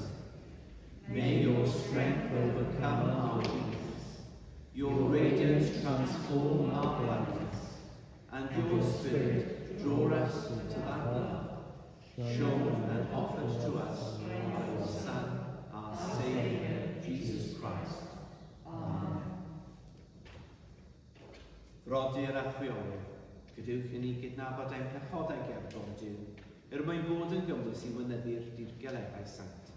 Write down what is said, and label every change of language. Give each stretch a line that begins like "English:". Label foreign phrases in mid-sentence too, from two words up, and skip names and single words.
English: May your strength overcome our weakness, your radiance transform our blindness, and your Spirit draw us to that love, shown and offered to us by your Son, our Saviour, Jesus Christ. Amen.
Welsh: Brodyr a chwiorydd, gadewch i ni gydnabod ein pechodau ger Dyw, mwyn bod yn gymwys i wynyddu'r dirgeleddau sanctaidd.